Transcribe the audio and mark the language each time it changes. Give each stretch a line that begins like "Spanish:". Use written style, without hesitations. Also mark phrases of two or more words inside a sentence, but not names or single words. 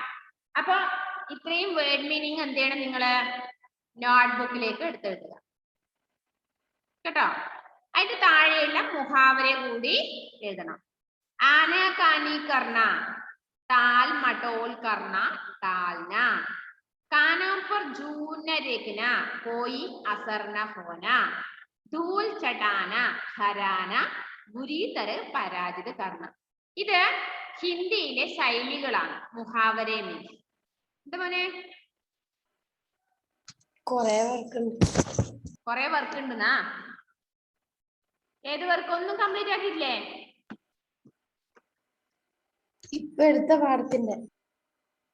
Malayalam: അപ്പൊ ഇത്രയും
English: word meaning
Malayalam: എന്ത് ചെയ്യണം? നിങ്ങള് നോട്ട്ബുക്കിലേക്ക് എടുത്തെഴുതുക കേട്ടോ. അതിന്റെ താഴെയുള്ള മുഹാവരെ കൂടി എഴുതണം.
Hindi: आना कानी करना, टाल मटोल करना, टालना, कानों पर झूठ न देखना, कोई असर न होना, धूल चटाना, हराना, बुरी तरह पराजित करना.
Malayalam: ഇത് ഹിന്ദിയിലെ ശൈലികളാണ്. മുഹാവരെ മീൻസ് എന്താ മോനെ? കൊറേ വർക്ക് ഉണ്ടെന്നാ? ഏത് വർക്ക്? ഒന്നും കംപ്ലീറ്റ് ആക്കിയിട്ടില്ലേ? ഇപ്പൊ എടുത്ത പാഠത്തിന്റെ